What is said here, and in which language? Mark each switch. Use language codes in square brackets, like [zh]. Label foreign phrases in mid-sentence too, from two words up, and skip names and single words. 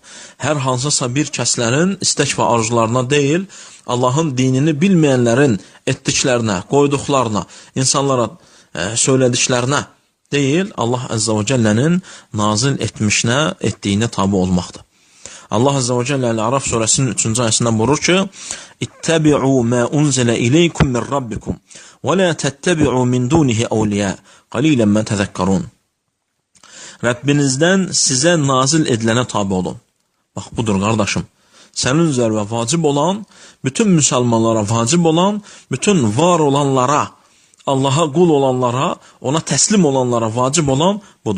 [az] Hər hansısa bir kəslərin istək və arzularına deyil, Allahın dinini bilməyənlərin etdiklərinə, qoyduqlarına, insanlara söylədiklərinə deyil, Allah Azza və Cəllənin nazil etdiyinə tabi olmaqdır. Allah Azza və Cəllə Ərəf surəsinin 3-cü ayəsində buyurur ki: [ar] "اتبعوا ما أنزل إليكم من ربكم ولا تتبعوا من دونه أولياء قليلا ما تذكرون." [az] Rəbbinizdən sizə nazil edilənə tabi olun. Bax, budur qardaşım. Sənin üzərinə vacib olan, bütün müsəlmanlara vacib olan, bütün var olanlara, Allaha qul olanlara, ona təslim olanlara vacib olan budur.